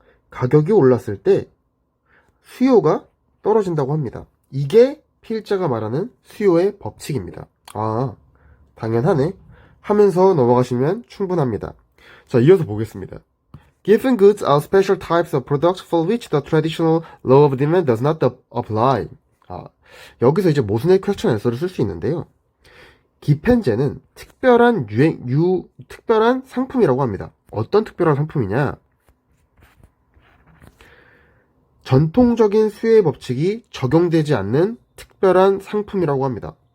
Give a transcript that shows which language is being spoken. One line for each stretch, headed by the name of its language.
Korean: 가격이 올랐을 때 수요가 떨어진다고 합니다. 이게 필자가 말하는 수요의 법칙입니다. 당연하네 하면서 넘어가시면 충분합니다. 자, 이어서 보겠습니다.
English: Given goods are special types of products for which the traditional law of demand does not apply.
Korean: 여기서 이제 모순의 question answer를 쓸 수 있는데요. 기펜제는 특별한 특별한 상품이라고 합니다. 어떤 특별한 상품이냐? 전통적인 수요의 법칙이 적용되지 않는 특별한 상품이라고 합니다.